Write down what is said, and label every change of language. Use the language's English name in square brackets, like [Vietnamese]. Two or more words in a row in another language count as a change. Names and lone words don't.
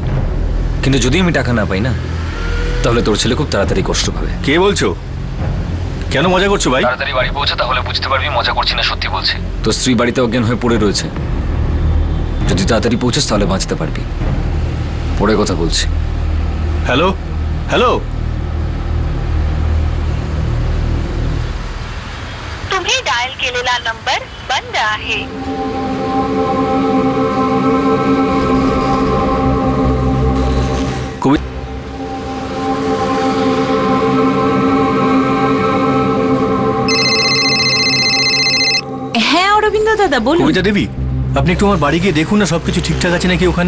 [Bangla] কিন্তু যদি আমি টাকা না পাই না, তাহলে তোর ছেলে খুব তাড়াতাড়ি কষ্ট পাবে। কে বলছো? কেন মজা করছো ভাই? তাড়াতাড়ি বাড়ি পৌঁছা, তাহলে বুঝতে পারবি মজা করছি না সত্যি বলছি। তোর স্ত্রী বাড়িতে অজ্ঞান হয়ে পড়ে রয়েছে, যদি তাড়াতাড়ি পৌঁছাস তাহলে বাঁচতে পারবি। পরে কথা বলছি। হ্যালো হ্যালো, [Marathi] तुम्ही डायल केलेला नंबर बंद आहे। [Bangla] হ্যাঁ অরবিন্দ দাদা বলুন। কবিতা দেবী, আপনি একটু আমার বাড়ি গিয়ে দেখুন না সবকিছু ঠিকঠাক আছে নাকি ওখানে।